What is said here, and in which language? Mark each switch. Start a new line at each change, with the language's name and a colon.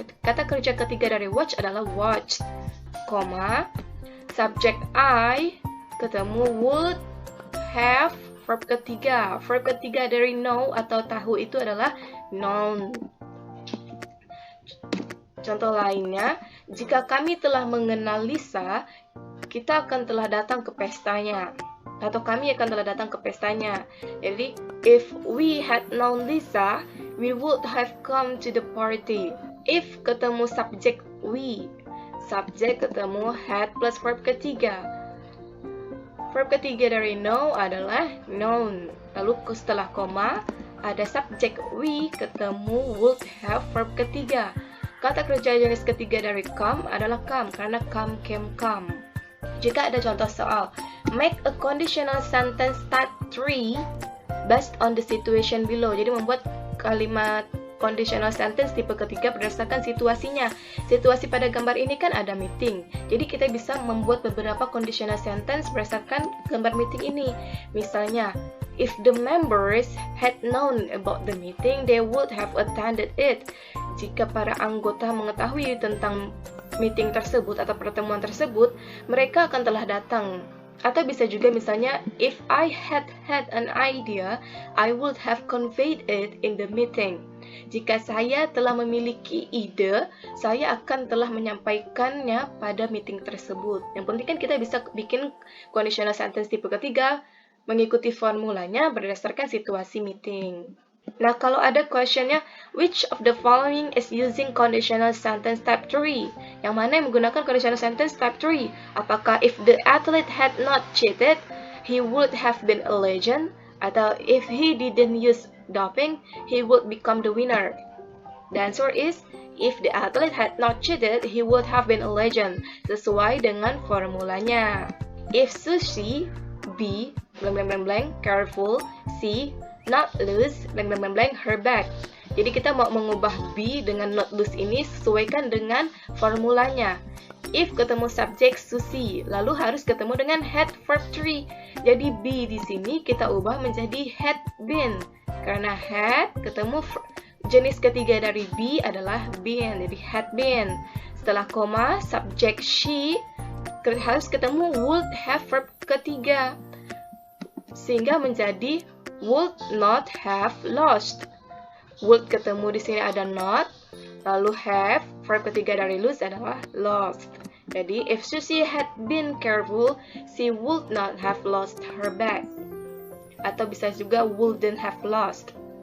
Indonesian: Kata kerja ketiga dari watch adalah watched, koma, subject I, ketemu would, have, verb ketiga. Verb ketiga dari know atau tahu itu adalah known. Contoh lainnya, jika kami telah mengenal Lisa, kita akan telah datang ke pestanya. Atau kami akan telah datang ke pestanya.
English: Jadi, if we had known Lisa, we would have come to the party.
Indonesian: If ketemu subject we, subject ketemu had plus verb ketiga. Verb ketiga dari know adalah known. Lalu setelah koma, ada subject we ketemu would have verb ketiga. Kata kerja jenis ketiga dari come adalah come, karena come, came, come. Jika ada contoh soal,
English: make a conditional sentence type 3 based on the situation below.
Indonesian: Jadi membuat kalimat conditional sentence tipe ketiga berdasarkan situasinya. Situasi pada gambar ini kan ada meeting. Jadi kita bisa membuat beberapa conditional sentence berdasarkan gambar meeting ini.
English: Misalnya, if the members had known about the meeting, they would have attended it.
Indonesian: Jika para anggota mengetahui tentang meeting tersebut atau pertemuan tersebut, mereka akan telah datang. Atau bisa juga misalnya,
English: if I had an idea, I would have conveyed it in the meeting.
Indonesian: Jika saya telah memiliki ide, saya akan telah menyampaikannya pada meeting tersebut. Yang penting kan kita bisa bikin conditional sentence tipe ketiga, mengikuti formulanya berdasarkan situasi meeting. Nah, kalau ada questionnya,
English: which of the following is using conditional sentence type 3?
Indonesian: Yang mana yang menggunakan
English: conditional sentence type 3? Apakah if the athlete had not cheated, he would have been a legend? Atau if he didn't use doping, he would become the winner? The answer is, if the athlete had not cheated, he would have been a legend.
Indonesian: Sesuai dengan formulanya.
English: If Sushi, B, blank blank blank blank, careful, C, not lose, blank blank blank blank, her bag.
Indonesian: Jadi kita mau mengubah be dengan not lose ini sesuaikan dengan formulanya. If ketemu subject Susi, lalu harus ketemu dengan had verb 3. Jadi be di sini kita ubah menjadi had been. Karena had ketemu jenis ketiga dari be adalah been, jadi had been. Setelah koma, subject she harus ketemu would have verb ketiga. Sehingga menjadi would not have lost. Would ketemu di sini ada not, lalu have, verb ketiga dari lose adalah lost.
English: Jadi, if Susie had been careful, she would not have lost her bag.
Indonesian: Atau bisa juga
English: wouldn't have lost.